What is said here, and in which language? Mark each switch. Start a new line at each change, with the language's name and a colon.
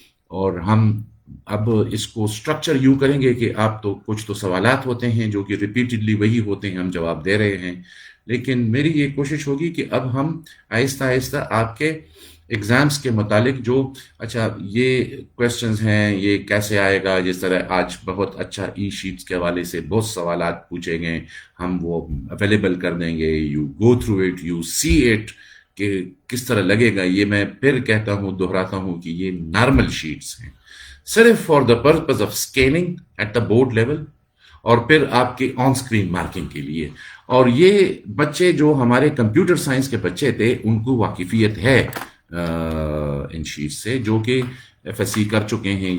Urdu: اور ہم اب اس کو سٹرکچر یوں کریں گے کہ آپ تو کچھ تو سوالات ہوتے ہیں جو کہ ریپیٹڈلی وہی ہوتے ہیں، ہم جواب دے رہے ہیں، لیکن میری یہ کوشش ہوگی کہ اب ہم آہستہ آہستہ آپ کے ایگزامس کے متعلق جو اچھا یہ کویسچنز ہیں یہ کیسے آئے گا، جس طرح آج بہت اچھا ای شیٹس کے حوالے سے بہت سوالات پوچھے گئے، ہم وہ اویلیبل کر دیں گے.
English: you go through it, you see it
Urdu: کہ کس طرح لگے گا. یہ میں پھر کہتا ہوں، دہراتا ہوں کہ یہ نارمل شیٹس ہیں، صرف
English: for the purpose of scanning at the board level,
Urdu: اور پھر آپ کے آن اسکرین مارکنگ کے لیے. اور یہ بچے جو ہمارے کمپیوٹر سائنس کے بچے تھے ان کو واقفیت ہے ان شیٹ سے، جو کہ ایف ایس سی کر چکے ہیں.